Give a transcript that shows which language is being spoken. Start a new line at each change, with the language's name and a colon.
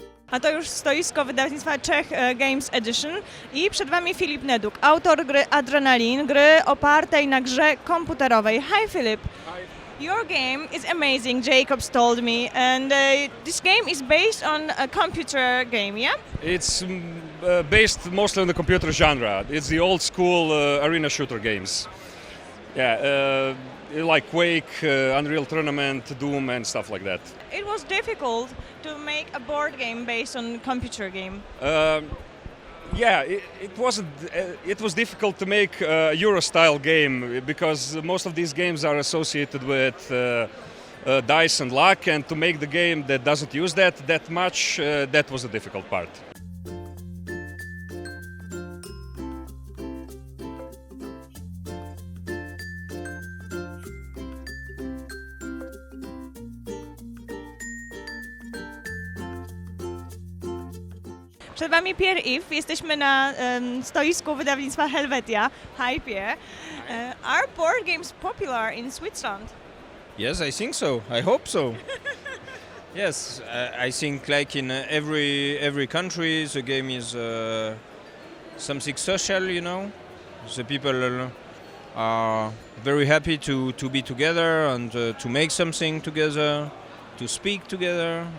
Polish: A to już stoisko wydawnictwa Czech Games Edition i przed Wami Filip Neduk, autor gry Adrenalin, gry opartej na grze komputerowej.
English: Hi Filip. Hi. Your game is amazing, Jacobs told me, and this game is based on a computer game, yeah? It's based mostly on the computer genre. It's the old school arena shooter games. Yeah, like Quake, Unreal Tournament, Doom and stuff like that. It was difficult to make a board game based on computer game. Yeah, it wasn't. It was difficult to make a Euro-style game because most of these games are associated with dice and luck, and to make the game that doesn't use that much, that was the difficult part.
Polish: Przed Wami Pierre Yves, jesteśmy na stoisku wydawnictwa Helvetia.
English: Hi Pierre. Are board games popular in Switzerland? Yes, I think so. I hope so. Yes, I think like in every country, the game is something social, you know. The people are very happy to be together and to make something together, to speak together.